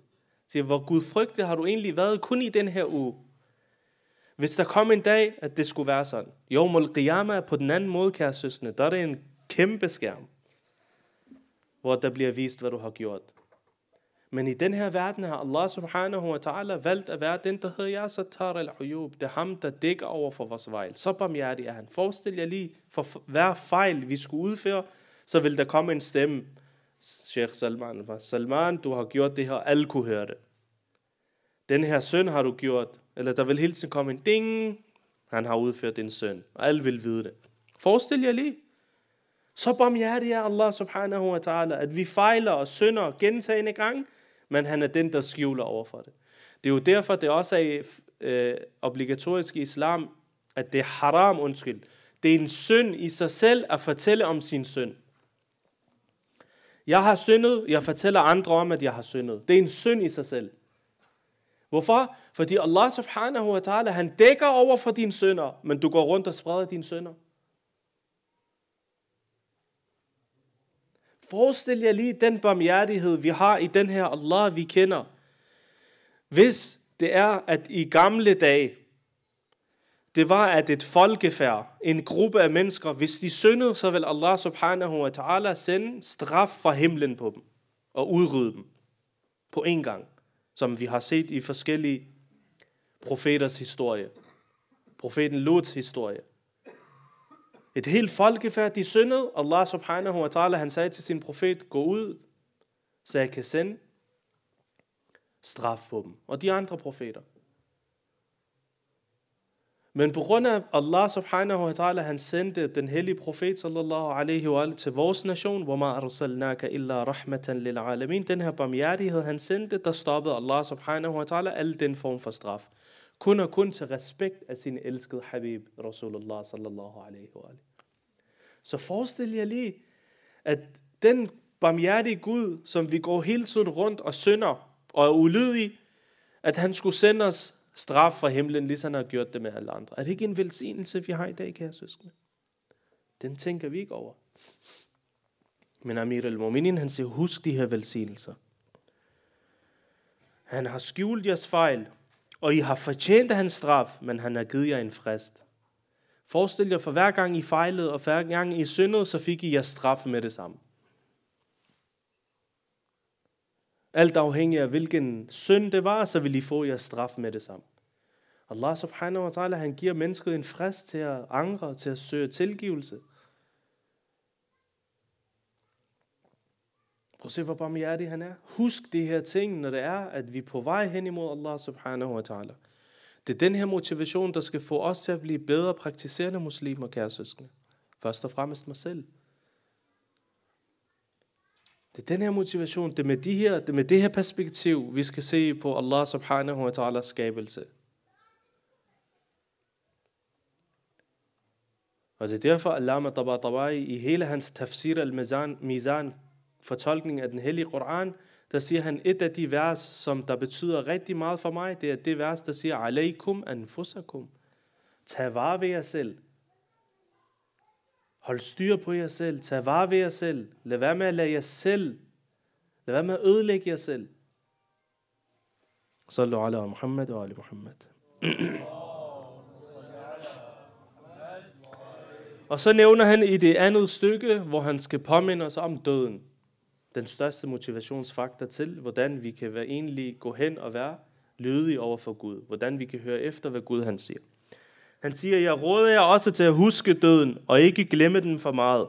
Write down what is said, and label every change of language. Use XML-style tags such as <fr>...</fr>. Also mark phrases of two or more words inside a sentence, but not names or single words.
<da>Så hvor gudfrygtig har du egentlig været kun i den her uge? Hvis der kom en dag, at det skulle være sådan.</da> <ar>يوم القيامة</ar> <da>på den anden måde, kære søsne, der er det en kæmpe skærm, hvor der bliver vist, hvad du har gjort. Men i den her verden har</da> <ar>الله سبحانه وتعالى</ar> <da>valgt at være den, der hedder</da> <ar>يا ستار العيوب.</ar> <da>Det er ham, der dækker over for vores fejl. Så barmhjertig er han. Forestil jer lige, for hver fejl, vi skulle udføre, så vil der komme en stemme. Sheikh Salman, du har gjort det her, alle kunne høre det. Den her synd har du gjort. Eller der vil hele tiden komme en ding. Han har udført din synd. Og alle vil vide det. Forestil jer lige. Så barmhjertig er</da> <ar>الله سبحانه وتعالى,</ar> <da>at vi fejler og synder gentagende gang, men han er den, der skjuler over for det. Det er jo derfor, det også er obligatorisk i islam, at det er haram, Det er en synd i sig selv at fortælle om sin synd. Jeg har syndet, jeg fortæller andre om, at jeg har syndet. Det er en synd i sig selv. Hvorfor? Fordi</da> <ar>الله سبحانه وتعالى,</ar> <da>han dækker over for dine synder, men du går rundt og spreder dine synder. Forestil jer lige den barmhjertighed, vi har i den her Allah, vi kender. Hvis det er, at i gamle dage, det var, at et folkefærd, en gruppe af mennesker, hvis de syndede, så vil</da> <ar>الله سبحانه وتعالى</ar> <da>sende straf fra himlen på dem, og udrydde dem på en gang, som vi har set i forskellige profeters historie. Profeten Luts historie. Et helt folkefærd, de syndede.</da> <ar>الله سبحانه وتعالى,</ar> <da>han sagde til sin profet, gå ud, så jeg kan sende straf på dem. Og de andre profeter. Men på grund af</da> <ar>الله سبحانه وتعالى,</ar> <da>han sendte den hellige profet</da> <ar>صلى الله عليه وسلم</ar> <da>til vores nation,</da> <ar>وَمَا أَرْسَلْنَاكَ إِلَّا رَحْمَةً لِلْعَالَمِينَ.</ar> <da>Den her barmhjertighed, han sendte, der stoppede</da> <ar>الله سبحانه وتعالى</ar> <da>al den form for straf. Kun og kun til respekt af sin elskede habib,</da> <ar>رسول الله صلى الله عليه وسلم.</ar> <da>Så forestil jer lige, at den barmhjertige Gud, som vi går hele tiden rundt og synder og er ulydige, at han skulle sende os straf fra himlen, ligesom han har gjort det med alle andre. Er det ikke en velsignelse, vi har i dag, kære søskende? Den tænker vi ikke over. Men Amir al-Mu'minin, han siger, husk de her velsignelser. Han har skjult jeres fejl, og I har fortjent hans straf, men han har givet jer en frist. Forestil jer, for hver gang I fejlede, og hver gang I syndede, så fik I jeres straf med det samme. Alt afhængig af hvilken synd det var, så vil I få jeres straf med det samme.</da> <ar>الله سبحانه وتعالى,</ar> <da>han giver mennesket en frist til at angre, til at søge tilgivelse. Prøv at se, hvor barmhjertig han er. Husk de her ting, når det er, at vi er på vej hen imod</da> <ar>الله سبحانه وتعالى.</ar> <da>Det er den her motivation, der skal få os til at blive bedre praktiserende muslimer, kære søskende. Først og fremmest mig selv. Det er den her motivation, det er med det her perspektiv, vi skal se på</da> <ar>الله سبحانه وتعالى</ar> <da>skabelse. Og det er derfor, Allama Tabatabai i hele hans tafsir al-Mizan, fortolkning af den hellige Koran, der siger han, et af de vers, som der betyder rigtig meget for mig, det er det vers, der siger,</da> <ar>عليكم أنفسكم.</ar> <da>Tag vare ved jer selv. Hold styr på jer selv. Tag vare ved jer selv. Lad være med at lade jer selv. Lad være med at ødelægge jer selv.</da> <ar>صلوا على محمد وآل محمد.</ar> <da>Og så nævner han i det andet stykke, hvor han skal påminde os om døden. Den største motivationsfaktor til, hvordan vi kan egentlig gå hen og være lydige over for Gud. Hvordan vi kan høre efter, hvad Gud han siger. Han siger, jeg råder jer også til at huske døden, og ikke glemme den for meget.</da>